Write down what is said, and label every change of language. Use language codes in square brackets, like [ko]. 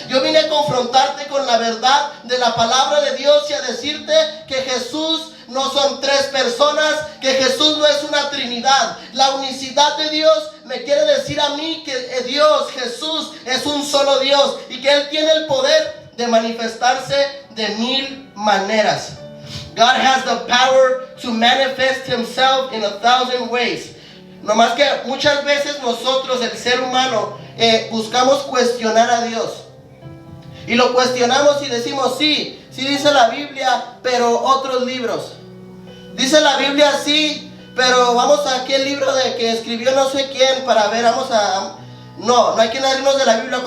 [es] Yo vine a confrontarte con la verdad de la palabra de Dios y a decirte que Jesús no son tres personas, que Jesús no es una trinidad. La unicidad de Dios me quiere decir a mí que Dios, Jesús, es un solo Dios y que Él tiene el poder de manifestarse de 1000 maneras. [en] God has the power to manifest himself in 1,000 ways. [es] No más que muchas veces nosotros, el ser humano, buscamos cuestionar a Dios. Y lo cuestionamos y decimos: sí dice la Biblia, pero otros libros. Dice la Biblia sí, pero vamos a aquel libro de que escribió no sé quién para ver, No hay que salirnos de la Biblia.